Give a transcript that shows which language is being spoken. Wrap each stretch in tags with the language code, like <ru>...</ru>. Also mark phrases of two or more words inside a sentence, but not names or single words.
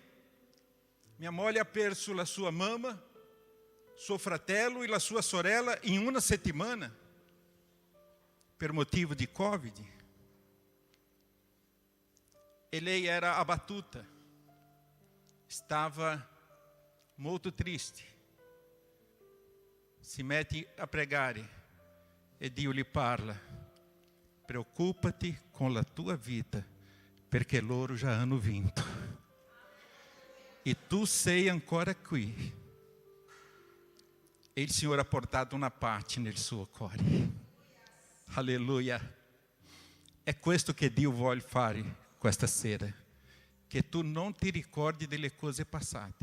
<it>Mia moglie ha perso la sua mamma, suo fratello e la sua sorella in una settimana, per motivo di Covid. E lei era abbattuta, stava molto triste. Si mette a pregare. E Dio lhe parla:</it> <pt>preocupa-te com a tua vida,</pt> <it>perché loro já hanno vinto. E tu sei ancora qui. E il Signore ha portato una pace nel suo cuore. Alleluia. È questo che Dio vuole fare questa sera, che tu non ti ricordi delle cose passate.</it>